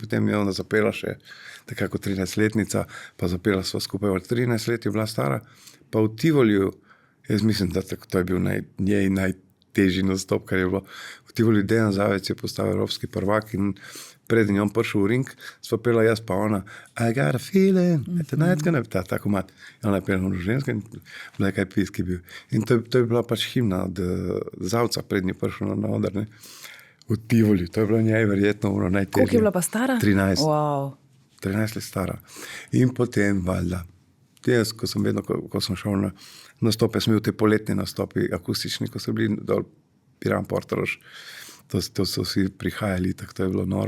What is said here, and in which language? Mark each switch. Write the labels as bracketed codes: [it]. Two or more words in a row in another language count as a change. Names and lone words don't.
[sl] Potem je ona zapela še tako 13-letnica, pa zapela sva skupaj od 13 let je bila stara. Pa v Tivoliju, jaz mislim, da to je bil njej najtežji nastop, kar je bilo. V Tivoliju Dejan Zavec je postal evropski prvak in preden je on prišel v ring, sva pela jaz pa ona [en] I got a feeling, tonight's gonna be [sl] tako mat. Ona je pela v žensko in Black Eyed Peas, ki je bil. In to je bila pač himna od Zavca, prednji prišel na oder, ne. V Tivoliju, to je bilo njej verjetno najtežje. Koliko je bila pa stara? 13. Wow. 13 let stara. In potem, valjda, jaz, ko sem šel na nastope, sem bil te poletne nastopi, akustični, ko so bili dol Piran, Portorož, to so vsi prihajali, tako to je bilo noro.